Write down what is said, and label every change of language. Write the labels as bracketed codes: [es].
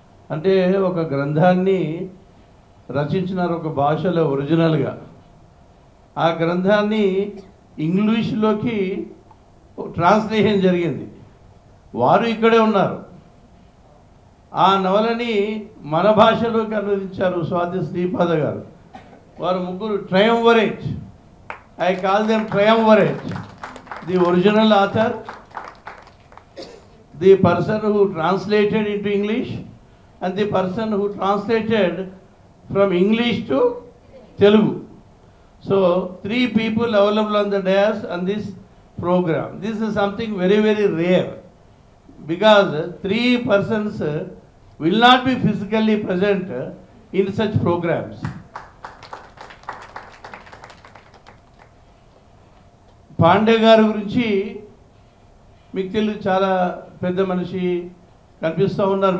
[te] అంటే ఒక గ్రంథాన్ని రచించినారు ఒక భాషలో ఒరిజినల్గా. ఆ గ్రంథాన్ని ఇంగ్లీష్లోకి ట్రాన్స్లేషన్ జరిగింది. వారు ఇక్కడే ఉన్నారు. ఆ నవలని మన భాషలోకి అనువదించారు స్వాతి శ్రీపాద గారు. వారు ముగ్గురు ట్రయంవరేట్. [en] I call them triumvirate. The original author, the person who translated into English, and the person who translated from English to Telugu. So 3 people available on the dais on this program. This is something very very rare, because 3 persons will not be physically present in such programs. [te] Pandey గారి గురించి మీకు తెలుసు, చాలా పెద్ద మనిషి కనిపిస్తూ ఉన్నారు.